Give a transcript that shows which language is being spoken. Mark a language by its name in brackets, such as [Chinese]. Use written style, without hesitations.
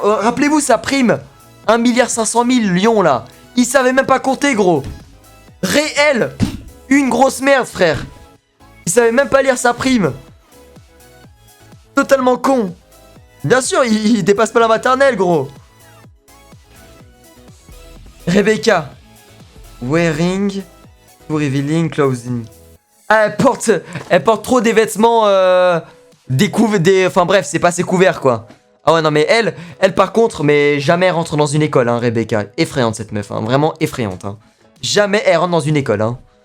[French] Rappelez-vous sa prime. 1,5 milliard lions, là. Il savait même pas compter, gros. Réel. Une grosse merde, frère. Il savait même pas lire sa prime. Totalement con. Bien sûr, il dépasse pas la maternelle, gros. Rebecca. [English] Wearing to revealing clothing. [French] Ah, elle porte trop des vêtements enfin bref, c'est pas assez couvert, quoi. Ah ouais, non, mais elle par contre, mais jamais elle rentre dans une école, hein, Rebecca. Effrayante, cette meuf, hein. Vraiment effrayante, hein. Jamais elle rentre dans une école, hein.